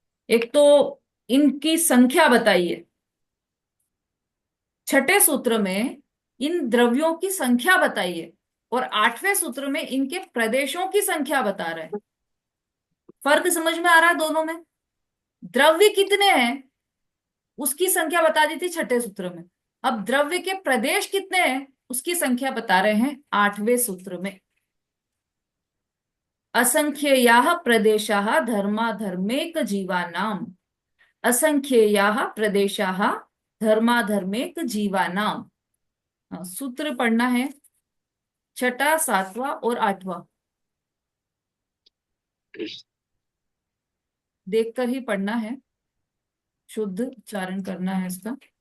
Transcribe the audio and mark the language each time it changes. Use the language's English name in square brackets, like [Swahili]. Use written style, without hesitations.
[Hindi] एक तो इनकी संख्या बताइए, छठे सूत्र में इन द्रव्यों की संख्या बताइए, और 8वें सूत्र में इनके प्रदेशों की संख्या बता रहे हैं। फर्क समझ में आ रहा है दोनों में? द्रव्य कितने हैं उसकी संख्या बता दी थी छठे सूत्र में, अब द्रव्य के प्रदेश कितने हैं उसकी संख्या बता रहे हैं 8वें सूत्र में। [Sanskrit] असंख्येयाः प्रदेशाः धर्माधर्मेक जीवानाम, असंख्येयाः प्रदेशाः धर्माधर्मेक जीवानाम। [Hindi] सूत्र पढ़ना है, छठा, 7वां और 8वां, देखकर ही पढ़ना है, शुद्ध उच्चारण करना है इसका।